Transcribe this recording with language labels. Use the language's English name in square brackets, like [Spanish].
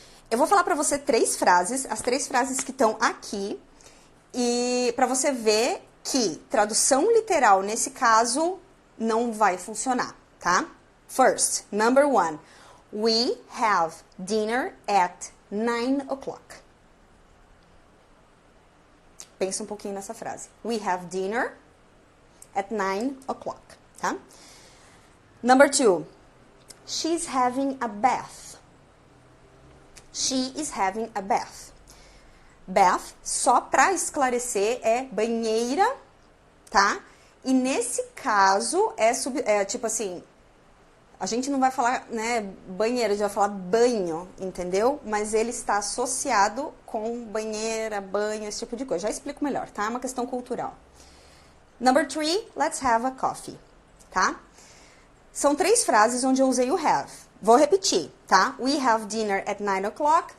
[Portuguese] Eu vou falar pra você 3 frases, as 3 frases que estão aqui, e pra você ver que tradução literal, nesse caso, não vai funcionar, tá? [English] First, number 1. We have dinner at 9 o'clock. [Portuguese] Pensa um pouquinho nessa frase. [English] We have dinner at 9 o'clock, tá? Number 2. She's having a bath. She is having a bath. [Portuguese] Bath, só pra esclarecer, é banheira, tá? E nesse caso, tipo assim, a gente não vai falar, né, banheira, a gente vai falar banho, entendeu? Mas ele está associado com banheira, banho, esse tipo de coisa. Já explico melhor, tá? É uma questão cultural. [English] Number 3, let's have a coffee, [Portuguese] tá? São 3 frases onde eu usei o have. Vou repetir, [English] tá? We have dinner at 9 o'clock.